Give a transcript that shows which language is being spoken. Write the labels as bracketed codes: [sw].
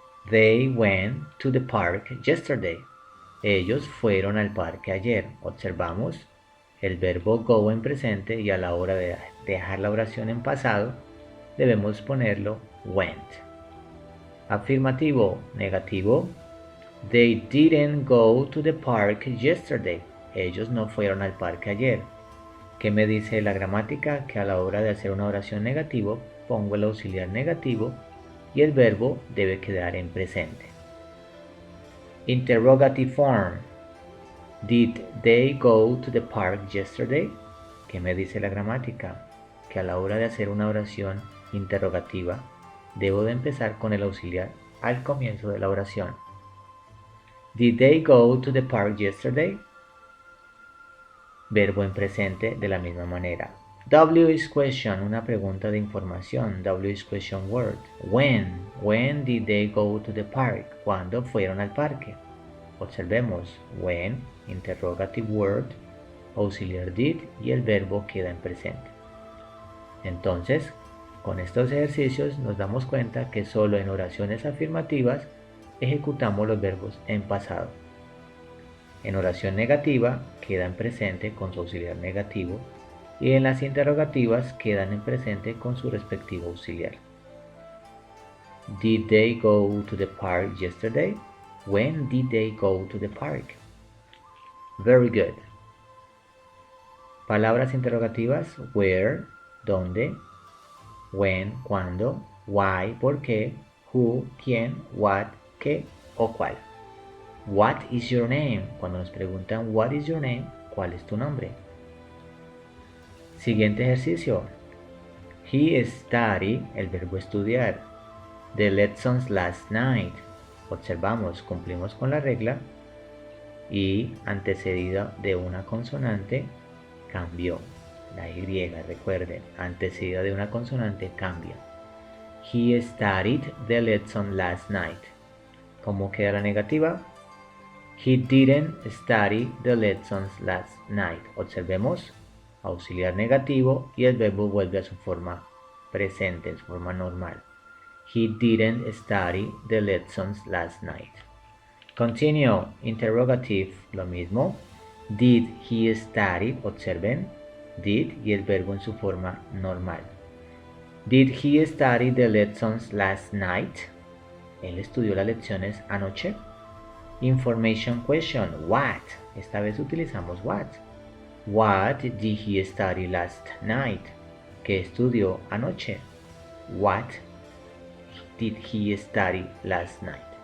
[en] They went to the park yesterday. [es] Ellos fueron al parque ayer. Observamos el verbo go en presente y a la hora de dejar la oración en pasado debemos ponerlo went. Afirmativo, negativo. [en] They didn't go to the park yesterday. [es] Ellos no fueron al parque ayer. ¿Qué me dice la gramática? Que a la hora de hacer una oración negativo pongo el auxiliar negativo y el verbo debe quedar en presente. [en] Interrogative form. Did they go to the park yesterday? [es] ¿Qué me dice la gramática? Que a la hora de hacer una oración interrogativa debo de empezar con el auxiliar al comienzo de la oración. [en] Did they go to the park yesterday? [es] Verbo en presente de la misma manera. [en] W is question, [es] una pregunta de información. [en] W is question word. When did they go to the park? [es] ¿Cuándo fueron al parque? Observemos. When, [en] interrogative word, [es] auxiliar did y el verbo queda en presente. Entonces, con estos ejercicios nos damos cuenta que solo en oraciones afirmativas ejecutamos los verbos en pasado. En oración negativa queda en presente con su auxiliar negativo y en las interrogativas quedan en presente con su respectivo auxiliar. [en] Did they go to the park yesterday? When did they go to the park? Very good. [es] Palabras interrogativas: where, dónde, when, cuándo, why, por qué, who, quién, what, qué o cuál. [en] What is your name? [es] Cuando nos preguntan [en] what is your name, [es] ¿cuál es tu nombre? Siguiente ejercicio. [en] He studied, [es] el verbo estudiar, [en] the lessons last night. [es] Observamos, cumplimos con la regla y antecedida de una consonante cambió. La Y, recuerden, antecedida de una consonante cambia. [en] He studied the lesson last night. [es] ¿Cómo queda la negativa? [en] He didn't study the lessons last night. [es] Observemos, auxiliar negativo y el verbo vuelve a su forma presente, en su forma normal. [en] He didn't study the lessons last night. Continue, interrogative, [es] lo mismo. [en] Did he study? [es] Observen, did y el verbo en su forma normal. [en] Did he study the lessons last night? [es] ¿Él estudió las lecciones anoche? [en] Information question, [es] what? Esta vez utilizamos what. [en] What did he study last night? [es] ¿Qué estudió anoche? [en] What did he study last night?